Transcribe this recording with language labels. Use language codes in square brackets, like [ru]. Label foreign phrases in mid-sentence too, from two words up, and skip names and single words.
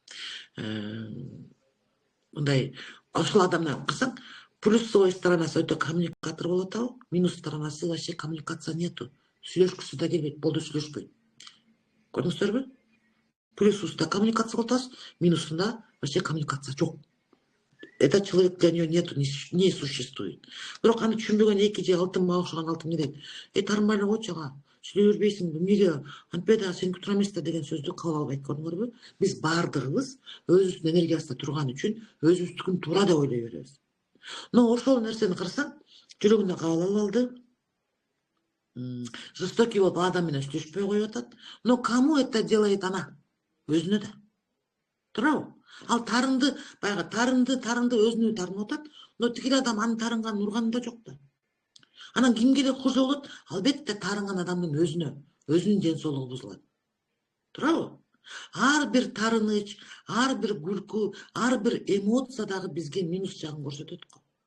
[ky] Мындай ошол адамдан кырсаң, плюсовой сторонасы өтө коммуникатор болуп атабы? Минус сторонасы [ru] вообще коммуникация нету. [ky] Сүйлөшкүсү да келбейт, болду сүйлөшпөйт. Көрдүңүздөрбү? Плюсунда коммуникация кылып атабыз, минусунда вообще коммуникация жок. [ru] Этот человек для нее нету, не существует. [ky] Бирок аны түшүнбөгөн эки же алтынга окшогон алтын не дейт? Тарынбай эле койчу ага. Сүйлөй бербейсиң, эмнеге? Антпай дагы сен күтүп эмес да деген сөздү кабыл албайт, көрдүңөрбү? Биз баардыгыбыз өзүбүздүн энергиясында турган үчүн өзүбүздүкүн туура деп ойлой беребиз. Но ошол нерсени карасаң, жүрөгүнө кабыл ала алды. Жестокий болуп адам менен сүйлөшпөй коюп атат. [ru] Но кому это делает она? [ky] Өзүнө да. Туурабы? Ал тарынды, баягы тарынды өзүнө тарынып атат, но тигил адам анын тарынганын урганында жок да. Анан кимге эле кожо болот? Албетте тарынган адамдын өзүнүн ден соолугу бузулат. Туурабы? Ар бир тарыныч, ар бир күлкү, ар бир эмоция дагы бизге минус жагын көрсөтөт го.